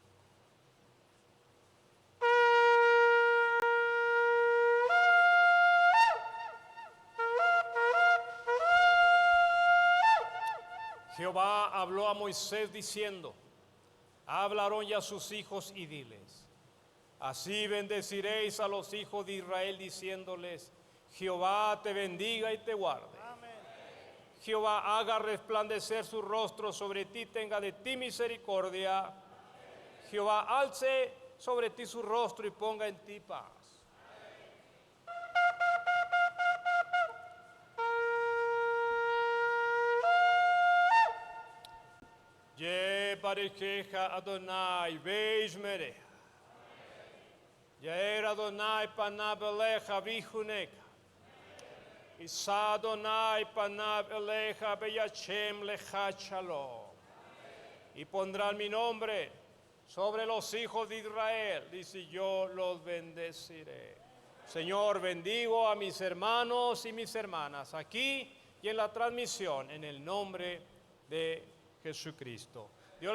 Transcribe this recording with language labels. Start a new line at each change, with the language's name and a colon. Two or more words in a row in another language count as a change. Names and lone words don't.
Spanish: Jehová habló a Moisés diciendo: habla a Aarón y a sus hijos y diles: así bendeciréis a los hijos de Israel, diciéndoles: Jehová te bendiga y te guarde. Amén. Jehová haga resplandecer su rostro sobre ti, tenga de ti misericordia. Amén. Jehová alce sobre ti su rostro y ponga en ti paz.
Hebrew: יברכך אדני וישמרך. יאר אדני פניו אליך ויחנך. ישא אדני פניו אליך וישם לך שלום.
Spanish: Y pondrán mi nombre sobre los hijos de Israel, dice: yo los bendeciré. Señor, bendigo a mis hermanos y mis hermanas aquí y en la transmisión, en el nombre de Jesucristo. Dios les bendiga.